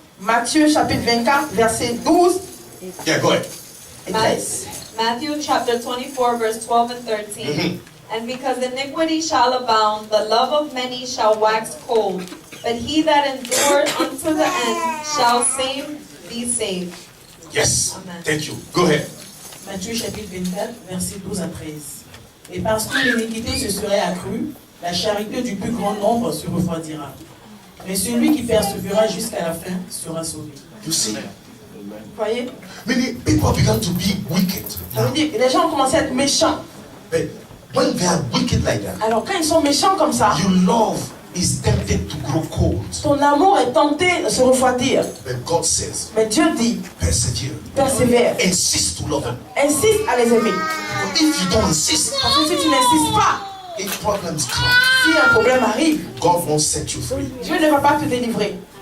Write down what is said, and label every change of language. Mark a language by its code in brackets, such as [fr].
[fr] Matthieu chapitre 24, verset 12 [en] Yeah, go ahead. [fr] et 13. [en] Matthew chapter 24, verse 12 and 13. And because iniquity shall abound, the love of many shall wax cold. But he that endureth unto the end shall be saved. Yes. Amen. Thank you. Go ahead. [fr] Matthieu chapitre 24, versets 12 à 13. Et parce que l'iniquité se serait accrue, la charité du plus grand nombre se refroidira. Mais celui qui persévérera jusqu'à la fin sera sauvé. [en] You see, [fr] Vous voyez? [en] many people began to be wicked. [fr] Ça veut dire que les gens ont commencé à être méchants. [en] But when they are wicked like that, [fr] Alors quand ils sont méchants comme ça, [en] your love is tempted to grow cold. [fr] ton amour est tenté de se refroidir. [en] But God says, [fr] Mais Dieu dit, [en] persevere. [fr] persévère. [en] Insist to love them. [fr] Insiste à les aimer. [en] If you don't insist, [fr] Parce que si tu n'insistes pas, [en] if problems come, [fr] si un problème arrive, [en] God won't set you free. [fr] Dieu ne va pas te délivrer.